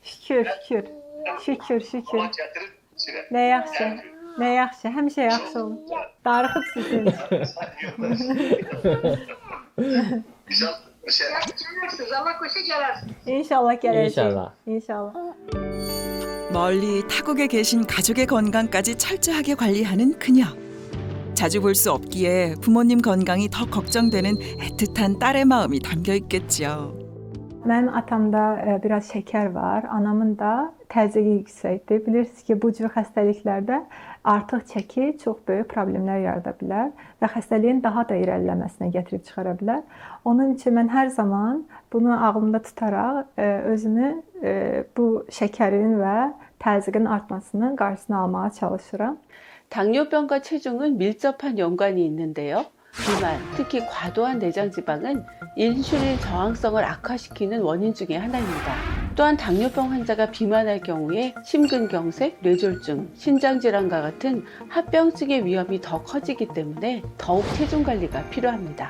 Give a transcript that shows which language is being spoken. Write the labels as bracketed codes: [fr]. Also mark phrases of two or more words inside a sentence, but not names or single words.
[az] Şükür. Ona gətirib içirəm. Nə yaxşı. Nə yaxşı. Həmişə yaxşı olun. Darıxıb sizin. [tr] Güzel bir şey. [az] Allah koşa gələrsiniz. İnşallah gələcək. İnşallah. İnşallah. [ko] 멀리 타국에 계신 가족의 건강까지 철저하게 관리하는 그녀. 자주 볼 수 없기에 부모님 건강이 더 걱정되는 애틋한 딸의 마음이 담겨 있겠죠. [az] Mənim atamda biraz şəkər var, anamın da təzyiqi yüksəkdir. Bilirsiniz ki, bu cür xəstəliklərdə artıq çəki çox böyük problemlər yarada bilər və xəstəliyin daha da irəliləməsinə gətirib çıxara bilər. Onun üçün mən hər zaman bunu ağlımda tutaraq özümü bu şəkərin və təzyiqin artmasının qarşısını almağa çalışıram. [ko] 당뇨병과 체중은 밀접한 연관이 있는데요. 비만, 특히 과도한 내장지방은 인슐린 저항성을 악화시키는 원인 중에 하나입니다. 또한 당뇨병 환자가 비만할 경우에 심근경색, 뇌졸중, 신장질환과 같은 합병증의 위험이 더 커지기 때문에 더욱 체중 관리가 필요합니다.